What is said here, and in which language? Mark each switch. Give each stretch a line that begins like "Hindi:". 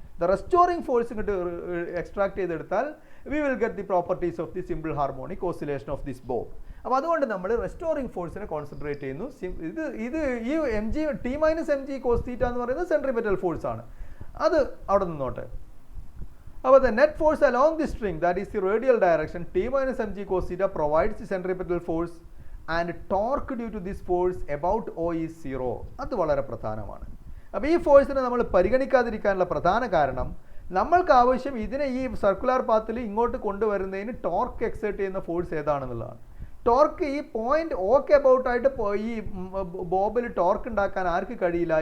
English: the restoring force
Malayalam: ഇങ്ങോട്ട് extract ചെയ്തെടുത്താൽ
English: We will get the properties of the simple harmonic oscillation of this bob.
Malayalam: അപ്പോൾ അതുകൊണ്ട് നമ്മൾ restoring ഫോഴ്സിനെ കോൺസെൻട്രേറ്റ് ചെയ്യുന്നു. ഈ ടി മൈനസ് mg cos തീറ്റ എന്ന് പറയുന്നത് സെൻട്രിപെറ്റൽ ഫോഴ്സ് ആണ്. അത് അവിടെ നിന്നോട്ടെ.
English: അപ്പോൾ the net force along the string, that is the radial direction, t minus mg cos theta provides the centripetal force and torque due to this force about O is 0.
Malayalam: അത് വളരെ പ്രധാനമാണ്. അപ്പോൾ ഈ ഫോഴ്സിനെ നമ്മൾ പരിഗണിക്കാതിരിക്കാനുള്ള പ്രധാന കാരണം നമ്മൾക്ക് ആവശ്യം ഇതിനെ ഈ സർക്കുലാർ പാത്തിൽ ഇങ്ങോട്ട് കൊണ്ടുവരുന്നതിന് ടോർക്ക് എക്സേർട്ട് ചെയ്യുന്ന ഫോഴ്സ് ഏതാണെന്നുള്ളതാണ്. ടോർക്ക് ഈ പോയിന്റ് ഓക്കെ അബൌട്ടായിട്ട് ഈ ബോബിൽ ടോർക്ക് ഉണ്ടാക്കാൻ ആർക്ക് കഴിയില്ല?